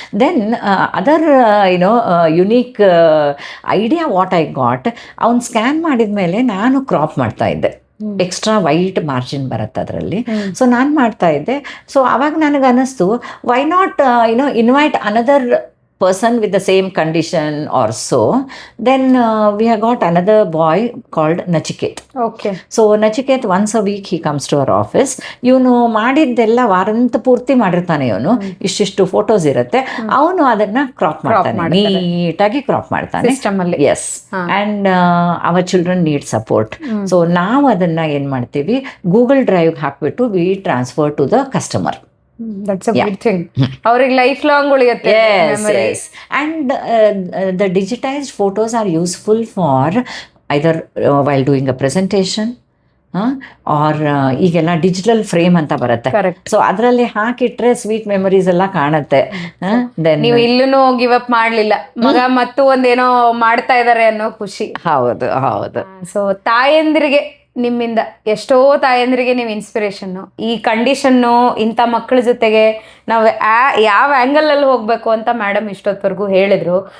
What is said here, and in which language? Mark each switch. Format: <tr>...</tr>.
<en>then other unique idea what I got,</en> <kn>ಅವ್ನು scan ಮಾಡಿದ ಮೇಲೆ ನಾನು ಕ್ರಾಪ್ ಮಾಡ್ತಾ ಇದ್ದೆ. ಎಕ್ಸ್ಟ್ರಾ ವೈಟ್ ಮಾರ್ಜಿನ್ ಬರುತ್ತೆ ಅದರಲ್ಲಿ. ಸೊ ನಾನು ಮಾಡ್ತಾ ಇದ್ದೆ. ಸೊ ಅವಾಗ ನನಗೆ ಅನ್ನಿಸ್ತು,</kn> <en>Why not invite another person with the same condition or so. Then we have got another boy called Nachiket. Okay. So Nachiket, once a week he comes to our office.</en> <kn>ಇವನು ಮಾಡಿದ್ದೆಲ್ಲ ವಾರಂತ ಪೂರ್ತಿ ಮಾಡಿರ್ತಾನೆ. ಇವನು ಇಷ್ಟಿಷ್ಟು photos ಇರುತ್ತೆ, ಅವನು ಅದನ್ನ crop ಮಾಡ್ತಾನೆ, ನೀಟಾಗಿ ಕ್ರಾಪ್ ಮಾಡ್ತಾನೆ. S.</kn> <en>And our children need support.</en> <kn>So ನಾವು ಅದನ್ನ ಏನು ಮಾಡ್ತೀವಿ, ಗೂಗಲ್ ಡ್ರೈವ್ ಹಾಕ್ಬಿಟ್ಟು</kn> <en>We transfer to the customer. That's a good thing.</en> <kn>ಅವ್ರಿಗೆ ಲೈಫ್ ಲಾಂಗ್ ಉಳಿಯುತ್ತೆ.</kn> <en>Yes. And the digitized photos are useful for either while doing a presentation or</en> <kn>ಈಗೆಲ್ಲ digital frame ಅಂತ ಬರುತ್ತೆ. ಸೊ ಅದರಲ್ಲಿ ಹಾಕಿಟ್ರೆ ಸ್ವೀಟ್ ಮೆಮೊರೀಸ್ ಎಲ್ಲ ಕಾಣುತ್ತೆ. ನೀವು ಇಲ್ಲೂ ಗಿವ್ ಅಪ್ ಮಾಡ್ಲಿಲ್ಲ, ಮಗ ಮತ್ತು ಒಂದೇನೋ ಮಾಡ್ತಾ ಇದಾರೆ ಅನ್ನೋ ಖುಷಿ. ಹೌದು. ಸೊ ತಾಯಂದಿರಿಗೆ ನಿಮ್ಮಿಂದ ಎಷ್ಟೋ ತಾಯಂದ್ರಿಗೆ ನೀವು ಇನ್ಸ್ಪಿರೇಷನ್ನು. ಈ ಕಂಡೀಷನ್ನು ಇಂಥ ಮಕ್ಕಳ ಜೊತೆಗೆ ನಾವು ಯಾವ ಆ್ಯಂಗಲಲ್ಲಿ ಹೋಗಬೇಕು ಅಂತ ಮೇಡಮ್ ಇಷ್ಟೊತ್ತವರೆಗೂ ಹೇಳಿದರು.</kn>